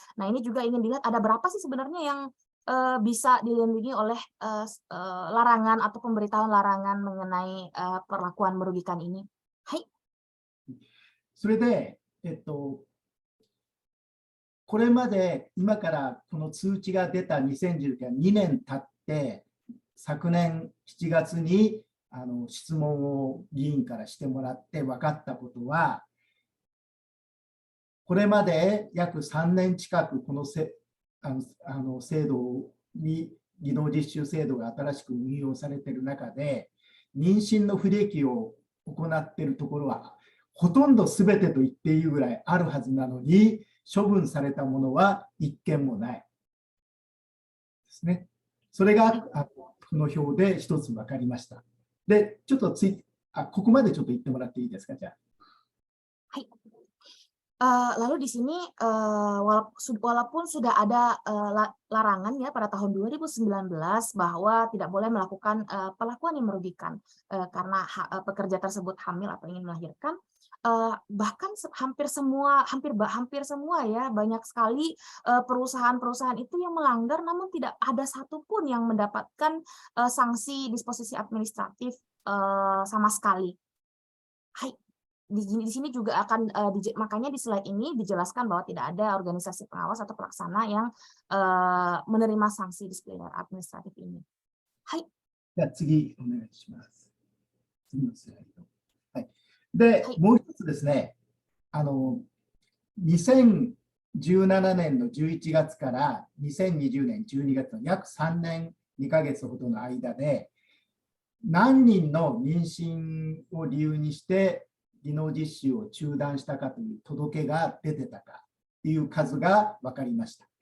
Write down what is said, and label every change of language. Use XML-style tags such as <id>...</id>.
<id>Nah, ini juga ingin dilihat ada berapa sih sebenarnya yang bisa dilindungi oleh larangan atau pemberitahuan larangan mengenai perlakuan merugikan ini. Hai.</id> <ja>それで、これまで今からこの通知が出た2019年2年経って、昨年7月に質問を議員からしてもらって分かったことは、これまで約3年近くこの制度に技能実習制度が新しく運用されている中で、妊娠の不利益を行っているところはほとんど全てと言っていいぐらいあるはずなのに、処分されたものは一件もないですね。それがこの表で一つ分かりました。で、ちょっとここまでちょっと言ってもらっていいですか、じゃあ。はい。</ja> <id>Lalu di sini walaupun sudah ada larangan ya pada tahun 2019 bahwa tidak boleh melakukan perlakuan yang merugikan karena pekerja tersebut hamil atau ingin melahirkan, bahkan hampir semua ya, banyak sekali perusahaan-perusahaan itu yang melanggar, namun tidak ada satupun yang mendapatkan sanksi disposisi administratif sama sekali. Hai. Di sini juga akan makanya di slide ini dijelaskan bahwa tidak ada organisasi pengawas atau pelaksana yang menerima sanksi disipliner administratif ini. Hai.</id> <ja>じゃあ次お願いします。次のスライド。はい。で、はい、もう一つですね、2017年の11月から2020年12月の約3年2ヶ月ほどの間で、何人の妊娠を理由にして技能実習を中断したかという届けが出てたかという数が分かりました。</ja>